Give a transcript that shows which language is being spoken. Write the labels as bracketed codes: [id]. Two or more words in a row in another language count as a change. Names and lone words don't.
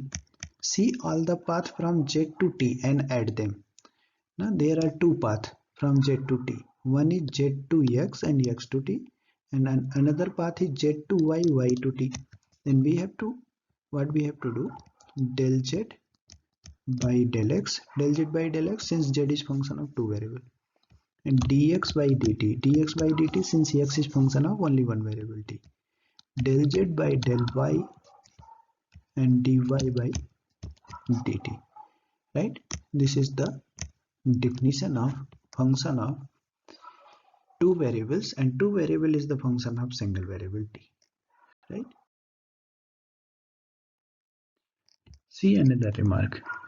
[en] See all the path from z to t and add them. Now there are two paths from z to t. One is z to x and x to t, and another path is z to y, y to t. Then we have to, what we have to do? Del z by del x, del z by del x, since z is function of two variable, and dx by dt, dx by dt, since x is function of only one variable t, del z by del y and dy by dt, right? This is the definition of function of two variables, and two variable is the function of single variable t, right? See another remark.